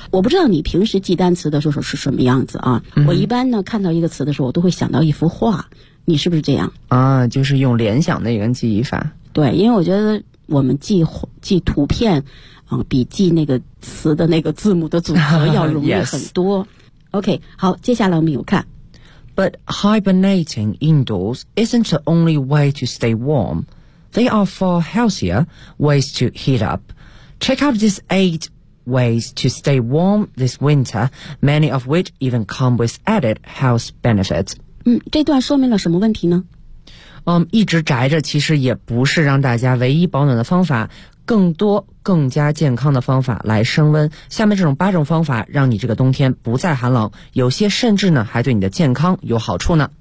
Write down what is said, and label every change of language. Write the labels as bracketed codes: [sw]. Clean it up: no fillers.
[zh] 我不知道你平时记单词的时候是什么样子啊？我一般呢看到一个词的时候，我都会想到一幅画，你是不是这样？啊，就是用联想的一个记忆法。对，因为我觉得我们记图片。比记那个词的那个字母的组合要容易很多。 [en] Yes. [zh] OK, 好，接下来我们有看。 [en] But hibernating indoors isn't the only way to stay warm. They are far healthier ways to heat up. Check out these 8 ways to stay warm this winter, many of which even come with added health benefits. [zh] 这段说明了什么问题呢？一直宅着其实也不是让大家唯一保暖的方法，更多更加健康的方法来升温。下面这种八种方法让你这个冬天不再寒冷，有些甚至呢还对你的健康有好处呢。